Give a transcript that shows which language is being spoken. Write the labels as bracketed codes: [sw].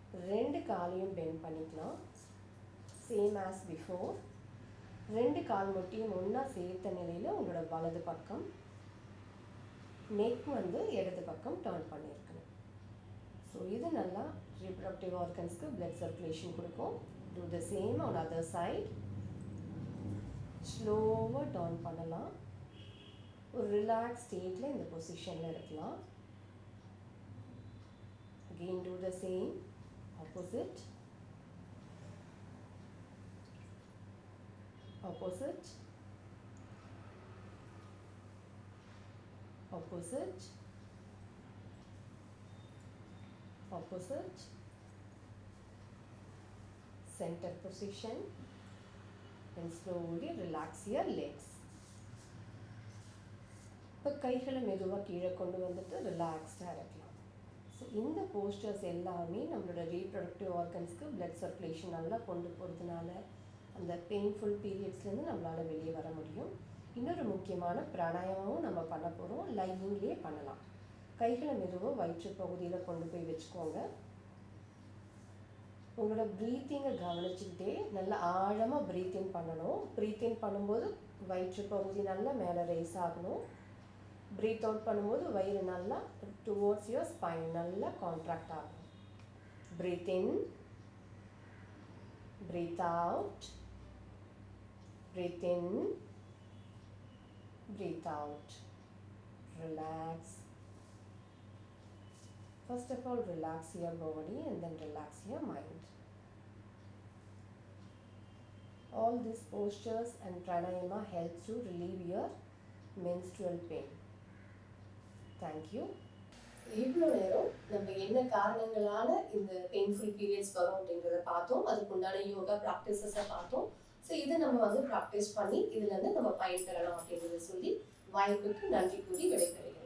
[ta] 2 காலையும் பெண்ட் பண்ணிக்கலாம். [en] Same as before. [ta] 2 கால் முட்டியும் ஒன்றா சேர்த்த நிலையில் உங்களோட வலது பக்கம், நெக் வந்து இடது பக்கம் டர்ன் பண்ணியிருக்கணும். ஸோ இது நல்லா reproductive organsக்கு [en] blood circulation [ta] கொடுக்கும். [en] Do the same on other side. [ta] ஸ்லோவாக டர்ன் பண்ணலாம். ஒரு ரிலாக்ஸ் ஸ்டேட்டில் இந்த பொசிஷனில் இருக்கலாம். [en] Again do the same, opposite, opposite, opposite, opposite, center position, and slowly relax your legs. [ta] இப்போ கைகளை மெதுவாக கீழே கொண்டு வந்துட்டு ரிலாக்ஸ்டாக இருக்கலாம். ஸோ இந்த போஸ்டர்ஸ் எல்லாமே நம்மளோட ரீப்ரொடக்டிவ் ஆர்கன்ஸ்க்கு பிளட் சர்க்குலேஷன் நல்லா கொண்டு போகிறதுனால அந்த பெயின்ஃபுல் பீரியட்ஸ்லேருந்து நம்மளால் வெளியே வர முடியும். இன்னொரு முக்கியமான பிராணாயாமமும் நம்ம பண்ண போகிறோம். லையிங்லேயே பண்ணலாம். கைகளை மெதுவாக வயிற்று பகுதியில் கொண்டு போய் வச்சுக்கோங்க. உங்களோட ப்ரீத்திங்கை கவனிச்சுக்கிட்டே நல்லா ஆழமாக ப்ரீத்திங் பண்ணணும். ப்ரீத்திங் பண்ணும்போது வயிற்று பகுதி நல்லா மேலே ரைஸ் ஆகணும். ப்ரீத் அவுட் பண்ணும்போது வயிறு நல்லா [en] towards your spine [ta] நல்லா கான்ட்ராக்ட் ஆகும். [en] Breathe in, breathe out, breathe in, breathe out. Relax. First of all, relax your body and then relax your mind. All these postures and pranayama helps to relieve your menstrual pain. Thank you. [ta] இவ்வளோ நேரம் நம்ம என்ன காரணங்களால இந்த painful periods வரும் அப்படிங்கிறத பார்த்தோம். அதுக்கு உண்டான யோகா ப்ராக்டிசஸை பார்த்தோம். ஸோ இதை நம்ம வந்து ப்ராக்டிஸ் பண்ணி இதுலேருந்து நம்ம பயன்பெறலாம் அப்படிங்கிறத சொல்லி வாய்ப்புக்கு நன்றி கூறி விடைபெறுகிறேன்.